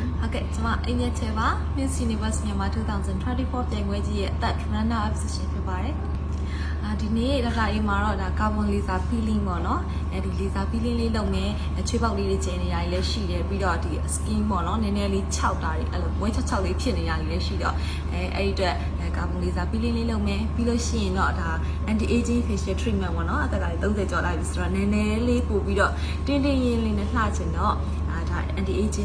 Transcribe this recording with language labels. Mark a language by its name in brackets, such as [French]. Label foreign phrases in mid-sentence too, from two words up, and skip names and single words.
[Burmese] Okay, ကျွန်မအိမ်ရဲ့ချေပါ Miss Universe မြန်မာ2024ပြိုင်ပွဲကြီးရဲ့အသက် [English] runner up position [Burmese] ဖြစ်ပါတယ်။ဒီနေ့ဒေါက်တာအေးမှာတော့ဒါ [English] carbon laser peeling [Burmese] ပေါ့နော်။ဒီ [English] laser peeling [Burmese] လေးလုပ်မယ်။ချွေးပေါက်လေးတွေကျင်နေတာကြီးလည်းရှိတယ်ပြီး တော့ဒီ skin ပေါ့နော်။နည်းနည်းလေးခြောက်တာတွေအဲ့လိုဝဲချောက်လေးဖြစ်နေတာကြီးလည်းရှိတော့အဲ့ဒီအတွက် [English] carbon laser peeling [Burmese] လေးလုပ်မယ်ပြီးလို့ရှိရင်တော့ဒါ [English] anti aging facial [Burmese] treatment ပေါ့နော်။အသက်ကလည်း30ကျော်လာပြီဆိုတော့နည်းနည်းလေးပို့ပြီးတော့တင်းတင်းရင်းလေးနဲ့လှချင်တော့ [English] anti aging